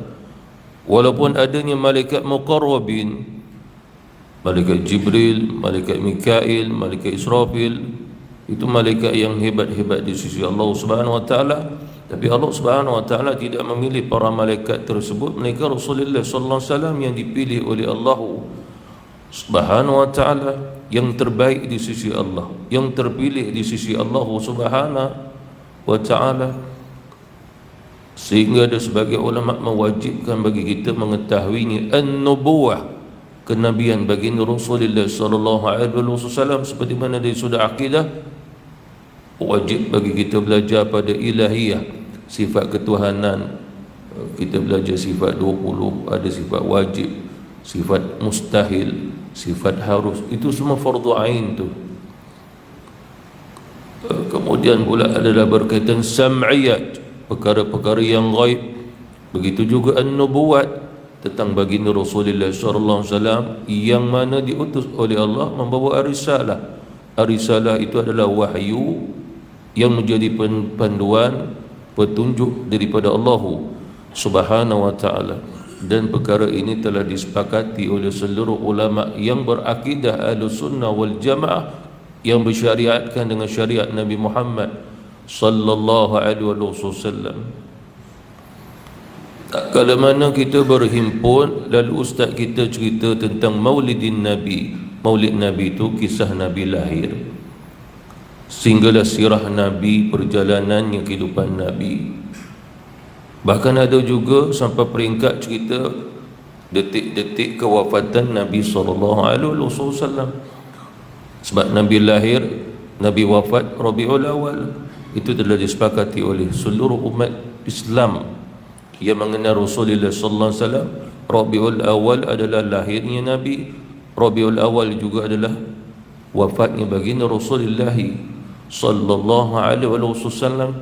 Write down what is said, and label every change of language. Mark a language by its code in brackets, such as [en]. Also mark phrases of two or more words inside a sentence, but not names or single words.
[ms] Walaupun adanya malaikat muqarrabin, malaikat Jibril, malaikat Mikail, malaikat Israfil, itu malaikat yang hebat-hebat di sisi Allah [ar] سبحانه وتعالى, [ms] tapi Allah [ar] سبحانه وتعالى [ms] tidak memilih para malaikat tersebut melainkan Rasulullah [ar] صلى الله عليه وسلم [ms] yang dipilih oleh Allah [ar] سبحانه وتعالى, [ms] yang terbaik di sisi Allah, yang terpilih di sisi Allah [ar] سبحانه وتعالى. [ms] Sehingga ada sebagai ulama mewajibkan bagi kita mengetahuinya an-nubuwah, kenabian baginda Rasulullah [ar] صلى الله عليه وسلم. [ms] Seperti mana dari sudut akidah, wajib bagi kita belajar pada ilahiyah, sifat ketuhanan. Kita belajar sifat 20, ada sifat wajib, sifat mustahil, sifat harus, itu semua fardu ain tu. Kemudian pula adalah berkaitan sam'iyat, perkara-perkara yang ghaib. Begitu juga an-nubuwat, tentang baginda Rasulullah [ar] صلى الله عليه وسلم [ms] yang mana diutus oleh Allah membawa risalah. Risalah itu adalah wahyu yang menjadi panduan, petunjuk daripada Allah [ar] سبحانه وتعالى. [ms] Dan perkara ini telah disepakati oleh seluruh ulama yang berakidah [ar] أهل السنة والجماعة, [ms] yang bersyariatkan dengan syariat Nabi Muhammad [ar] صلى الله عليه وسلم. [ms] Kalau mana kita berhimpun, lalu ustaz kita cerita tentang Maulidin Nabi. Maulid Nabi itu kisah Nabi lahir, sehinggalah sirah Nabi, perjalanannya kehidupan Nabi. Bahkan ada juga sampai peringkat cerita detik-detik kewafatan Nabi [ar] صلى الله عليه وسلم. [ms] Sebab Nabi lahir, Nabi wafat Rabiul Awal. Itu telah disepakati oleh seluruh umat Islam yang mengenal Rasulullah [ar] صلى الله عليه وسلم. [ms] Rabiul Awal adalah lahirnya Nabi, Rabiul Awal juga adalah wafatnya baginda Rasulullah [ar] صلى الله عليه وسلم.